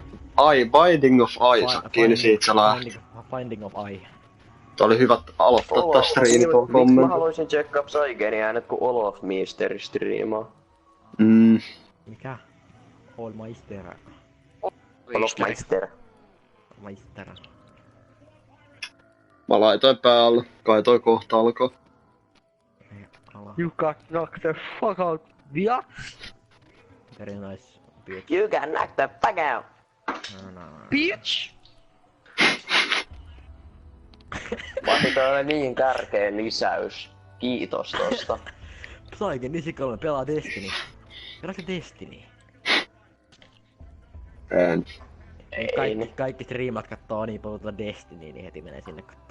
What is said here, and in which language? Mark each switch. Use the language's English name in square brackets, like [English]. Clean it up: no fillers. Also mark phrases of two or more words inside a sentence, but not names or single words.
[Finnish] Binding of Isaaciin, niin siitä se lähti. Finding of Eye. Tää oli hyvä aloittaa tää striimi tuolla Miksi mä kommentti. haluaisin checkaa Psygenin äänet, kun Olaf Misteri striimaa? Mikä? Hallmeister. Olaf Meister. Meister. Mä laitoin päälle. Kai toi kohta alkaa. [English] You got knocked the fuck out, yeah? Very nice bitch. You got knocked the fuck out! No. Bitch! [Finnish] Matti, toi oli niin tärkeä lisäys. Kiitos tosta. Psyken Nisi3 pelaa Destiny. Pelaatko Destiny? En. Kaikki striimat kattoo niin paljon Destiny, niin heti menee sinne kattoo.